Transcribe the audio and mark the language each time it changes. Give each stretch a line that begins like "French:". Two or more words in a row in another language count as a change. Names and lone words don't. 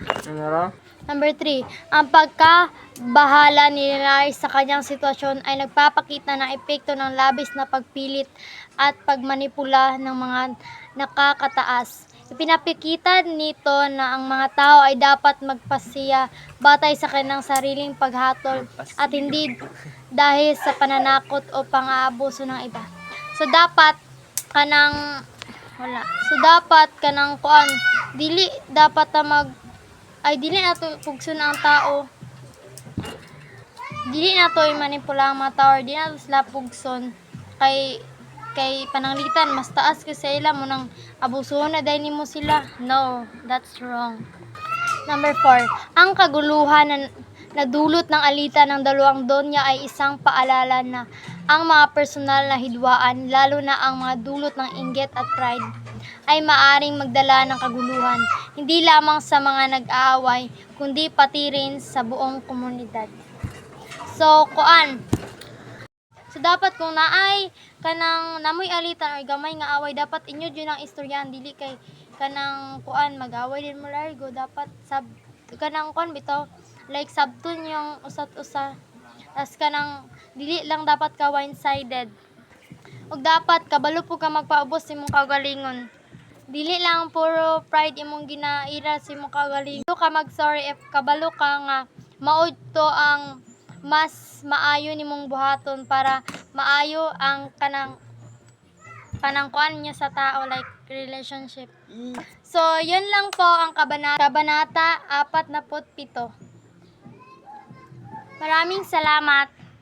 Filipino: Number 3, ang pagkabahala ni Linares sa kanyang sitwasyon ay nagpapakita ng epekto ng labis na pagpilit at pagmanipula ng mga nakakataas. Ipinapakita nito na ang mga tao ay dapat magpasiya batay sa kanilang sariling paghatol at hindi dahil sa pananakot o pang-aabuso ng iba.
Cebuano: So dapat kanang kuan dili dapat ta dili nato pugson ang tao. Dili nato manipula ang mga tao, or dili nato sila pugson kay pananglitan mas taas kasi sa ila mo nang abusuhon na dahil nimo sila.
English: No, that's wrong. Number 4,
Filipino: ang kaguluhan na nadulot ng alitan ng dalawang donya ay isang paalala na ang mga personal na hidwaan, lalo na ang mga dulot ng inggit at pride, ay maaring magdala ng kaguluhan, hindi lamang sa mga nag-aaway, kundi pati rin sa buong komunidad.
Cebuano: So, dapat kung naay kanang namoy alitan or gamay nga away, dapat inyo jud ang istoryahan, dili kay kanang mag-away din mo largo. Dapat kanang bitaw like sabton yung usat-usa. Tas kanang dili lang dapat ka one-sided. Ug dapat kabalo po ka magpaubos sa imong kagalingon. Dili lang puro pride imong ginaira sa imong kagalingon. Ka mag-sorry if kabalo ka nga maud to ang mas maayo nimong buhaton para maayo ang kanang niya sa tao,
English: like relationship.
Cebuano: So,
Filipino: yun lang po ang kabanata 47. Maraming salamat.